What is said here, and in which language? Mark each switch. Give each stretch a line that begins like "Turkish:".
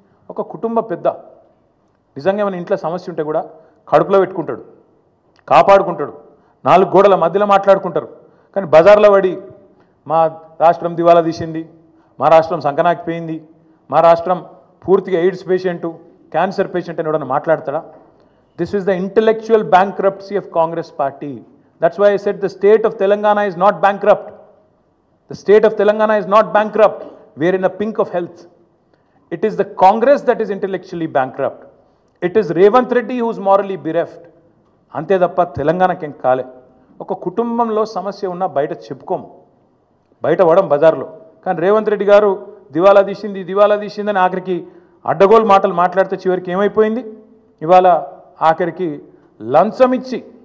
Telugu: ఒక కుటుంబ పెద్ద నిజంగా మన ఇంట్లో సమస్య ఉంటే కూడా కడుపులో పెట్టుకుంటాడు, కాపాడుకుంటాడు, 4 గోడల మధ్యలో మాట్లాడుకుంటారు. కానీ బజార్లో పడి మా రాష్ట్రం దివాలా తీసింది, మా రాష్ట్రం సంకనాకిపోయింది, మా రాష్ట్రం పూర్తిగా ఎయిడ్స్ పేషెంటు, క్యాన్సర్ పేషెంట్ అని ఎవడన్నా మాట్లాడతాడా?
English: This is the intellectual bankruptcy of Congress party. That's why I said the state of Telangana is not bankrupt. The state of Telangana is not bankrupt. We are in the pink of health. It is the Congress that is intellectually bankrupt. It is Revanth Reddy who is morally bereft.
Telugu: అంతే తప్ప తెలంగాణకేం కాలే. ఒక కుటుంబంలో సమస్య ఉన్నా బయట చెప్పుకోము, బయట పడం బజార్లో. కానీ రేవంత్ రెడ్డి గారు దివాలా తీసిందని ఆఖరికి అడ్డగోలు మాటలు మాట్లాడితే చివరికి ఏమైపోయింది? ఇవాళ ఆఖరికి లంచం ఇచ్చి